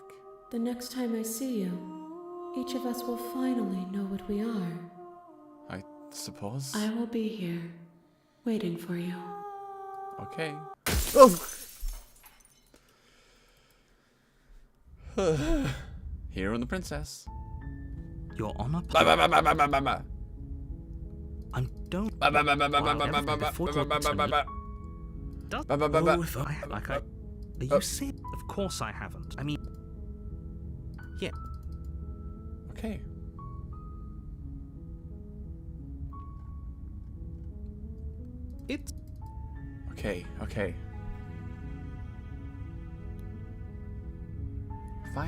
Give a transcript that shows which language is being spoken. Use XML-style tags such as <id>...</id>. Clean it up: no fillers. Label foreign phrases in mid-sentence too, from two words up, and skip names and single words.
<en>The next time I see you, each of us will finally know what we are. I suppose. I will be here, waiting for you. Okay. Oh! Hero and the princess. You're on a Ba, ba, ba, ba, ba, ba, ba, ba. I'm don't. Ba, ba, ba, ba, ba, ba, ba, ba, ba, Before ba, ba, ba, ba, ba. Does Ba, ba, ba, ba. go if I like I. Are you serious? Of course I haven't. I mean, yeah. Okay. It's Okay, okay. Fine.</en>